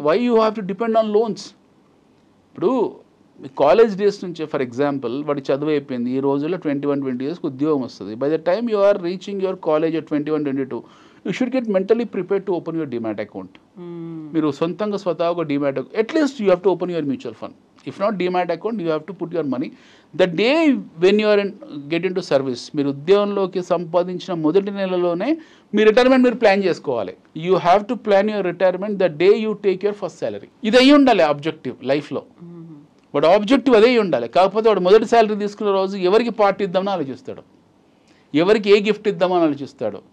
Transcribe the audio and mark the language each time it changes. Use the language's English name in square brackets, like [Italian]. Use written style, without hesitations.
[English] Why you have to depend on loans? [Telugu] ఇప్పుడు college days నుంచి [English] for example [Telugu] వాడి చదువు అయిపోయింది, ఈ రోజుల్లో 21-20 years ఉద్యోగం వస్తుంది. [English] By the time you are reaching your college at 21-22 you should get mentally prepared to open your demat account. [Telugu] మీరు స్వతహాగా [English] Demat account, at least you have to open your mutual fund. If not demat account, you have to put your money. The day when you are get into service, [Telugu] మీరు ఉద్యోగంలోకి సంపాదించిన మొదటి నెలలోనే మీ retirement మీరు plan చేసుకోవాలి. [English] You have to plan your retirement the day you take your first salary. [Telugu] ఇది అయ్యి ఉండాలి ఆబ్జెక్టివ్ లైఫ్లో. వాడు ఆబ్జెక్టివ్ అదే ఉండాలి. కాకపోతే వాడు మొదటి శాలరీ తీసుకున్న రోజు ఎవరికి పార్టీ ఇద్దామని ఆలోచిస్తాడు, ఎవరికి ఏ గిఫ్ట్ ఇద్దామని ఆలోచిస్తాడు.